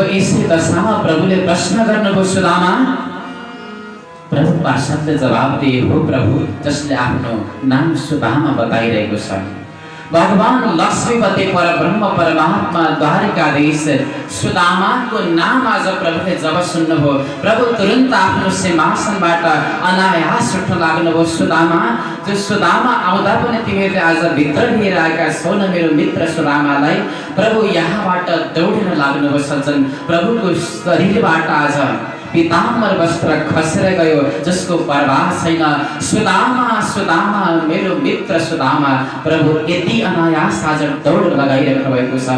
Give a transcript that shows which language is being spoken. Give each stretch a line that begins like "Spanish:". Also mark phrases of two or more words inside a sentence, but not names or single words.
Nepali: यसै दशामा प्रभुले प्रश्न गर्नुभयो, सुदामा? प्रभु पार्षदले जवाब दिए, हो प्रभु, जसले आफ्नो नाम सुदामा बताइरहेको छ। भगवान लक्ष्मीपति परब्रह्म परमात्मा द्वारिकाधीश सुदामाको नाम आज प्रभुले जब सुन्नुभयो, प्रभु तुरन्त आफ्नो सिंहासनबाट अनायास उठ्न लाग्नुभयो। सुदामा, जो सुदामा आउँदा पनि तिमीहरूले आज भित्र लिएर आएका छौ न मेरो मित्र सुदामालाई, प्रभु यहाँबाट दौडिन लाग्नुभयो। सज्जन, प्रभुको शरीरबाट आज पीताम्बर वस्त्र खसेर गयो, जसको प्रवाह छैन। सुदामा, सुदामा, मेरो मित्र सुदामा, प्रभु यति अनायास आज दौड लगाइरहनु भएको छ।